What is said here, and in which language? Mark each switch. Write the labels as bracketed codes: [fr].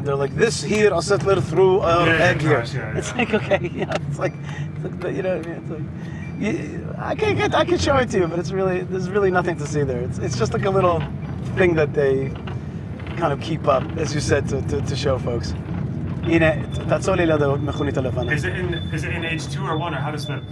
[en] They're like, this here, I'll settle it through egg here. course, yeah, It's yeah. like, okay, yeah, it's like, you know what I mean? It's like, I can show it to you, but there's really nothing to see there. It's just like a little thing that they kind of keep up, as you said, to show folks. [he] הנה, תעצור לי ליד המכונית הלבנה. [en] Is it in H2 or 1 or how does the